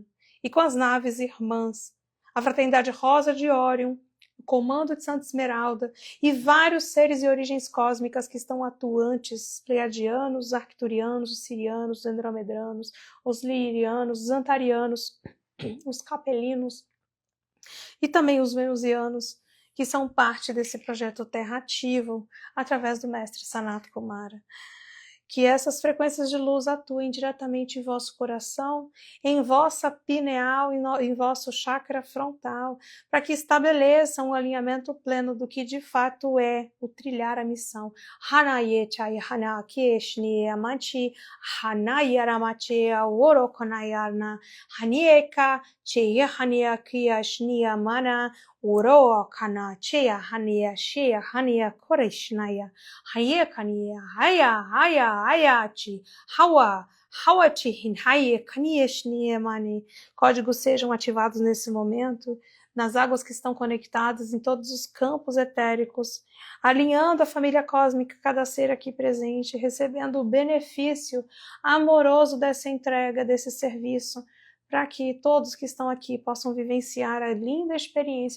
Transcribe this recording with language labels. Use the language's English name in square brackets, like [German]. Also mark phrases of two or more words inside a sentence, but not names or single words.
[Portuguese] E com as naves irmãs, a Fraternidade Rosa de Órion, o Comando de Santa Esmeralda e vários seres e origens cósmicas que estão atuantes, pleiadianos, os arcturianos, os sirianos, os andromedranos, os lirianos, os antarianos, os capelinos e também os venusianos, que são parte desse projeto Terra Ativo, através do mestre Sanat Kumara. Que essas frequências de luz atuem diretamente em vosso coração, em vossa pineal, em vosso chakra frontal, para que estabeleçam um alinhamento pleno do que de fato é o trilhar a missão. Hanayechai Hanakeshni Amanchi Hanayaramate Orokonayarna Hanieka Cheya Haniakiashni Amana Uro kana cheya hania cheya hania koreshnaya haye kania haya chi hawati hinhaye kanieshnie mani. Códigos sejam ativados nesse momento nas águas que estão conectadas em todos os campos etéricos, alinhando a família cósmica, cada ser aqui presente, recebendo o benefício amoroso dessa entrega, desse serviço, para que todos que estão aqui possam vivenciar a linda experiência